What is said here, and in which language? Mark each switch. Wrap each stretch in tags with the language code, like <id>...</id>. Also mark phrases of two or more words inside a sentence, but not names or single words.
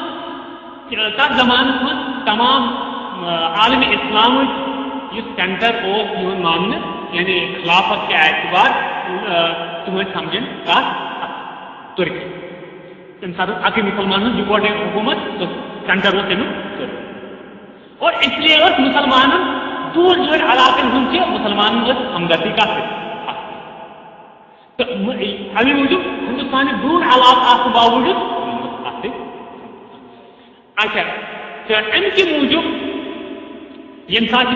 <ks>تمام عالمِ اِسلامٕچ یُس سینٹر اوس یِوان ماننہٕ یعنی خلافت کہِ اعتبار تِم ٲسۍ سمجھان کتھ ترکی تمہِ ساتہٕ اکٕے مسلمان ہٕنٛز یِکوٹے حکوٗمت سینٹر اوس تمیُک ترکی</ks> <ur>اور اس لیے</ur> <ks>ٲس مسلمانن دوٗر علاقن ہُنٛد تہِ مسلمانن ٲس ہمدردی کتھ تہٕ امی موٗجوٗب ہندوستانٕکۍ دوٗر علاقہٕ آسنہٕ باوجوٗد اتھ اچھا تہٕ امہِ کہِ موٗجوٗب ییٚمہِ ساتہٕ</ks>